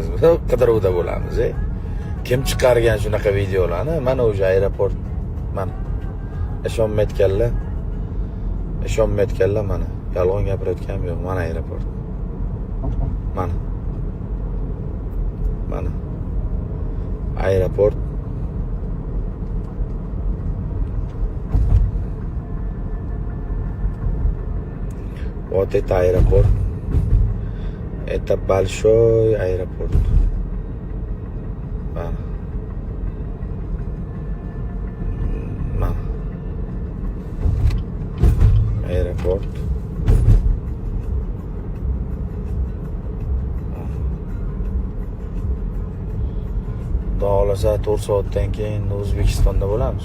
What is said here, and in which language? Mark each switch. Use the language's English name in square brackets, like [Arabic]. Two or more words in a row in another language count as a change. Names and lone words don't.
[Uzbek] Qidiruvda bo'lamiz, Kim chiqargan shunaqa videolarni? Mana o'sha aeroport, mana. Ishonmayotganlar mana. Yolg'on gapirayotganim yo'q, mana aeroport. Mana. Aeroport. [Russian] Вот это аэропорт. Это большой аэропорт. [Uzbek] Aeroport. Xudo xolasa 4 soatdan keyin O'zbekistonda bo'lamiz.